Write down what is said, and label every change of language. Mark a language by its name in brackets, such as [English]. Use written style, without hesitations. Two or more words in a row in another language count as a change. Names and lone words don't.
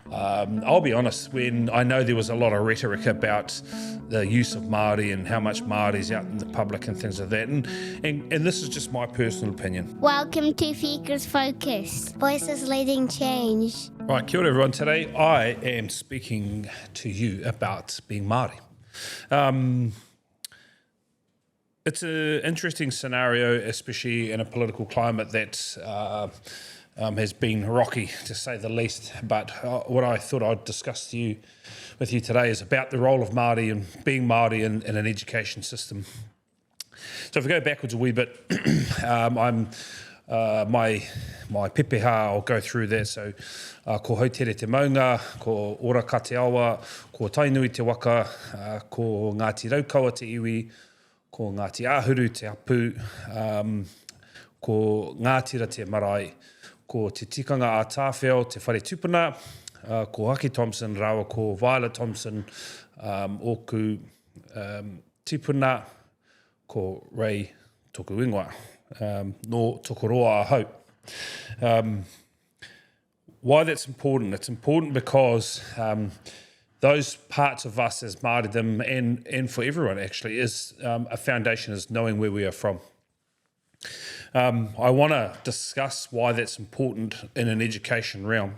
[English] I'll be honest, when I know there was a lot of rhetoric about the use of Māori and how much Māori's out in the public and things like that, and this is just my personal opinion. Welcome to Fika's Focus. Voices leading change. Right, [Māori] kia ora everyone. [English] Today I am speaking to you about being Māori. It's an interesting scenario, especially in a political climate that has been rocky, to say the least. But what I thought I'd discuss with you today is about the role of Māori and being Māori in an education system. So if we go backwards a wee bit, my pepeha, I'll go through that. [Māori] So ko hautere te maunga, ko ora ka te awa, ko tainui te waka, ko Ngāti Raukawa te iwi, ko Ngāti Āhuru te apu, ko Ngātira te marae, ko te tikanga a tāwheo, te whare tupuna, ko Haki Thompson, rawa ko Violet Thompson, oku tipuna, ko Ray toku ingoa, no tokoroa a hau. [English] Why that's important? It's important because those parts of us as Māoridom and for everyone actually is a foundation is knowing where we are from. I want to discuss why that's important in an education realm.